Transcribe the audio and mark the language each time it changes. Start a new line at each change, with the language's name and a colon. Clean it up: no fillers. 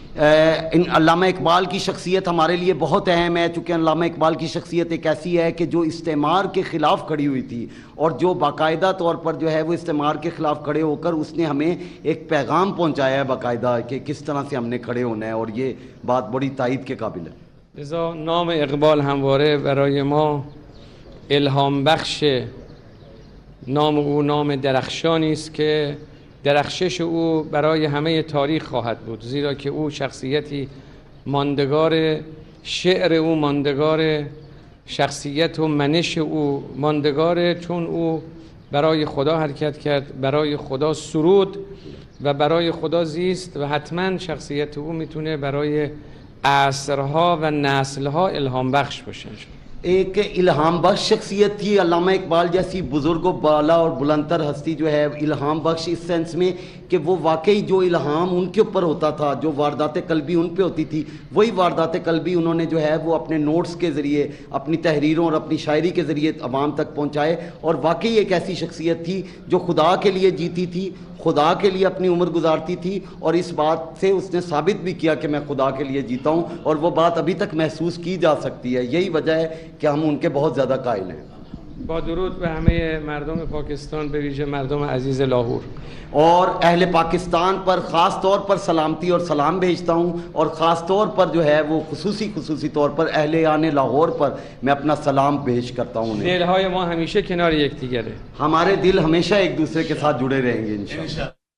Urdu: علامہ اقبال کی شخصیت ہمارے لیے بہت اہم ہے, چونکہ علامہ اقبال کی شخصیت ایک ایسی ہے کہ جو استعمار کے خلاف کھڑی ہوئی تھی اور جو باقاعدہ طور پر جو ہے وہ استعمار کے خلاف کھڑے ہو کر اس نے ہمیں ایک پیغام پہنچایا ہے باقاعدہ کہ کس طرح سے ہم نے کھڑے ہونا ہے, اور یہ بات بڑی تائید کے قابل ہے.
Persian: لذا نام اقبال همواره برای ما الهام بخشه. نام او نام درخشانی است که درخشش او برای همه تاریخ خواهد بود, زیرا که او شخصیتی ماندگار, شعر او ماندگار, شخصیت و منش او ماندگاره, چون او برای خدا حرکت کرد, برای خدا سرود و برای خدا زیست و حتما شخصیت او میتونه برای عصرها و نسلها الهام بخش باشه.
Urdu: ایک الہام بخش شخصیت تھی علامہ اقبال جیسی بزرگ و بالا اور بلندتر ہستی جو ہے الہام بخش اس سینس میں کہ وہ واقعی جو الہام ان کے اوپر ہوتا تھا, جو واردات قلبی ان پہ ہوتی تھی, وہی واردات قلبی انہوں نے جو ہے وہ اپنے نوٹس کے ذریعے, اپنی تحریروں اور اپنی شاعری کے ذریعے عوام تک پہنچائے. اور واقعی ایک ایسی شخصیت تھی جو خدا کے لیے جیتی تھی, خدا کے لیے اپنی عمر گزارتی تھی, اور اس بات سے اس نے ثابت بھی کیا کہ میں خدا کے لیے جیتا ہوں, اور وہ بات ابھی تک محسوس کی جا سکتی ہے. یہی وجہ ہے کہ ہم ان کے بہت زیادہ قائل ہیں.
Persian: با درود به همه مردم پاکستان, به ویژه مردم عزیز لاهور.
Urdu: اور اہل پاکستان پر خاص طور پر سلامتی اور سلام بھیجتا ہوں, اور خاص طور پر جو ہے وہ خصوصی طور پر اہل آن لاہور پر میں اپنا سلام پیش کرتا ہوں.
Persian: دلهای ما همیشه کنار یکدیگره.
Urdu: ہمارے دل ہمیشہ ایک دوسرے کے ساتھ جڑے رہیں گے انشاءاللہ.